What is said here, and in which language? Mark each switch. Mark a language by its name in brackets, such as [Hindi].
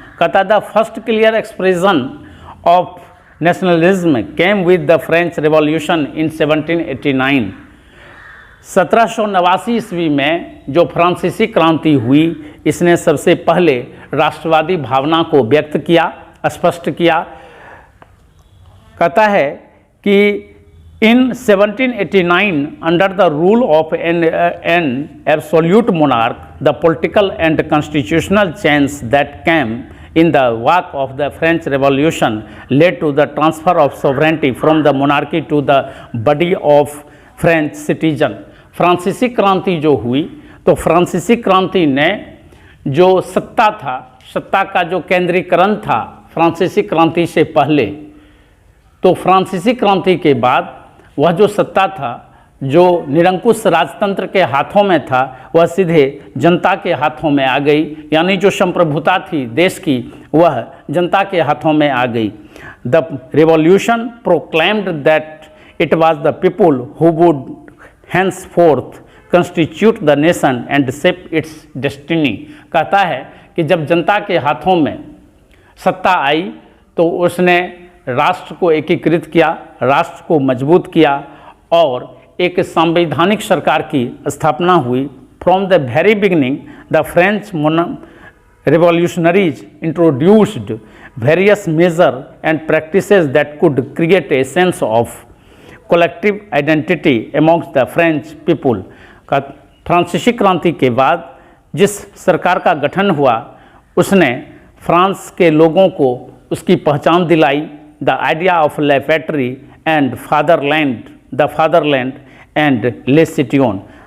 [Hindi] कहता [English] The first clear expression of nationalism came with the French revolution in 1789। [Hindi] 1789 ईस्वी में जो फ्रांसीसी क्रांति हुई, इसने सबसे पहले राष्ट्रवादी भावना को व्यक्त किया, स्पष्ट किया। कहता है कि [English] in 1789 under the rule of an absolute monarch, the political and constitutional change that came in the wake of the French Revolution led to the transfer of sovereignty from the monarchy to the body of French citizen। [Hindi] फ्रांसीसी क्रांति जो हुई, तो फ्रांसीसी क्रांति ने जो सत्ता था, सत्ता का जो केंद्रीकरण था फ्रांसीसी क्रांति से पहले, तो फ्रांसीसी क्रांति के बाद वह जो सत्ता था, जो निरंकुश राजतंत्र के हाथों में था, वह सीधे जनता के हाथों में आ गई। यानी जो संप्रभुता थी देश की, वह जनता के हाथों में आ गई। [English] The revolution proclaimed that it was the people who would henceforth constitute the nation and shape its destiny। [Hindi] कहता है कि जब जनता के हाथों में सत्ता आई तो उसने राष्ट्र को एकीकृत किया, राष्ट्र को मजबूत किया और एक संवैधानिक सरकार की स्थापना हुई। [English] From the very beginning the French revolutionaries introduced various measures and practices that could create a sense of collective identity amongst the French people। [Hindi] का फ्रांसीसी क्रांति के बाद जिस सरकार का गठन हुआ, उसने फ्रांस के लोगों को उसकी पहचान दिलाई। [English] The idea of la patrie and fatherland, the fatherland and le citoyen.